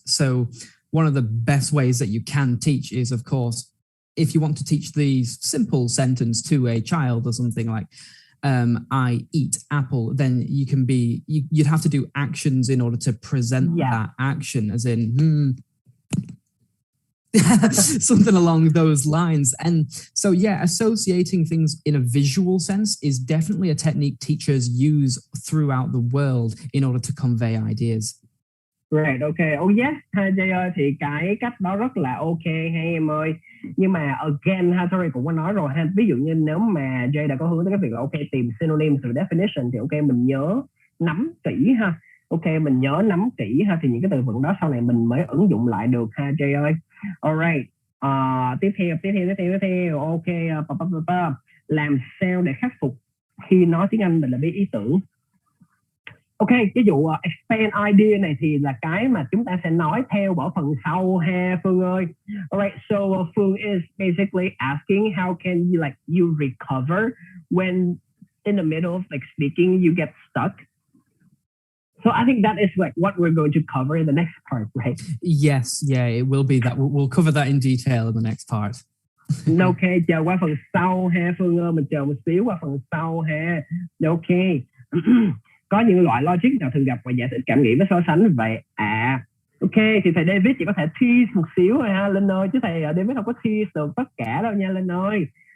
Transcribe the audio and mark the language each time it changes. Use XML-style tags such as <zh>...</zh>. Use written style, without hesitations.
<en>So one of the best ways that you can teach is, of course, if you want to teach the simple sentence to a child or something like, I eat apple, then you'd have to do actions in order to present that action, as in, something along those lines. And so, yeah, associating things in a visual sense is definitely a technique teachers use throughout the world in order to convey ideas. Right, okay.</en> <vi>Oh yes, ha Jay ơi, thì cái cách đó rất là ok hay em ơi. Nhưng mà again ha, sorry cũng có nói rồi ha. Ví dụ như nếu mà Jay đã có hướng tới cái việc là ok tìm synonyms và definition thì ok mình nhớ nắm kỹ ha. Ok mình nhớ nắm kỹ ha, thì những cái từ vựng đó sau này mình mới ứng dụng lại được ha Jay ơi. Alright. Tiếp theo. Ok, làm sao để khắc phục khi nói tiếng Anh mình là biết ý tưởng. Ok, cái vụ expand idea này thì là cái mà chúng ta sẽ nói theo ở phần sau ha Phương ơi.</vi> <en>Alright, so Phương is basically asking how can you recover when in the middle of speaking you get stuck. So I think that is what we're going to cover in the next part, right? Yes, yeah, it will be that. We'll cover that in detail in the next part.</en> <vi>Ok, chờ qua phần sau ha Phương ơi, mình chờ một xíu qua phần sau ha. Ok. Có những loại logic nào thường gặp và giải thích cảm nghĩ với so sánh vậy? Ok, thì thầy David chỉ có thể tease một xíu thôi ha Linh ơi, chứ thầy David không có tease được tất cả đâu nha Linh ơi.</vi>